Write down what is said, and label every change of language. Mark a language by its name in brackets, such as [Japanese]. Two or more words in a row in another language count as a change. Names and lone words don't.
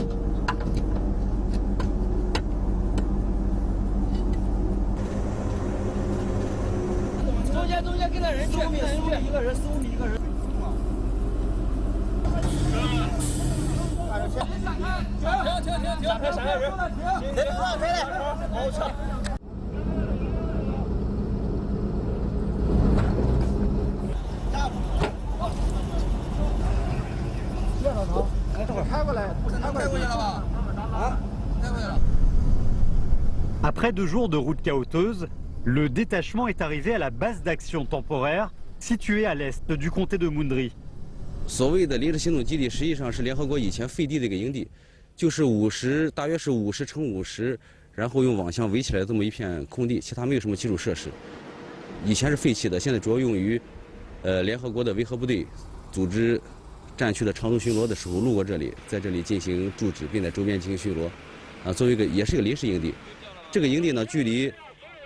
[Chinese] 中间跟那人去，跟那人去，一个人15米一个人。停！闪开人！停！开来！好车。 [French] Après 2 jours de route chaoteuse, le détachement est arrivé à la base d'action temporaire située à l'est du comté de Mundri. [Chinese] 所谓的临时行动基地实际上是联合国以前废地的一个营地，就是大约是50乘50，然后用网箱围起来这么一片空地，其他没有什么基础设施。以前是废弃的，现在主要用于联合国的维和部队组织战区的长途巡逻的时候路过这里，在这里进行驻址，并在周边进行巡逻。作为也是一个临时营地。这个营地呢，距离